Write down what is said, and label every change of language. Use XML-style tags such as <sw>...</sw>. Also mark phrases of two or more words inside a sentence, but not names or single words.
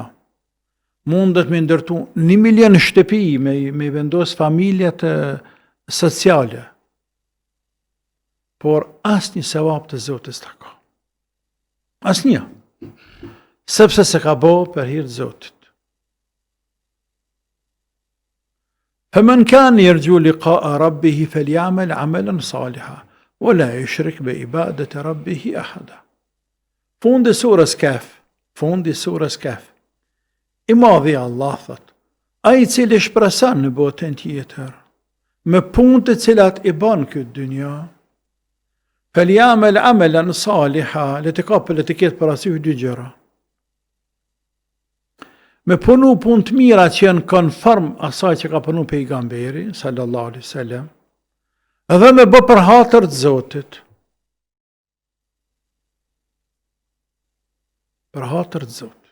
<sq>Mundet me ndërtu 1 milion shtëpi, me vendos familjet sociale. Por asnjë sevap të Zotit s'ta ka. Asnjë. Sepse se ka bo për hir të Zotit.</sq> <ar>فمن كان يرجو لقاء ربه فليعمل عملا صالحا ولا يشرك بعبادة ربه أحدا.</ar> <sq>Fundi surës Kaf. I madhi Allah thot, ai I cili shpreson në botën tjetër, me punë të cilat I bën këtë dynja,</sq> <ar>فليعمل عملا صالحا,</ar> <sq>le të kapë le të ketë parasysh dy gjëra. Me punu punë të mira që janë konform asaj që ka punu pejgamberi,</sq> <ar>صلى الله عليه وسلم,</ar> <sq>edhe me bë për hatër të Zotit. Për hatër të Zotit.</sq>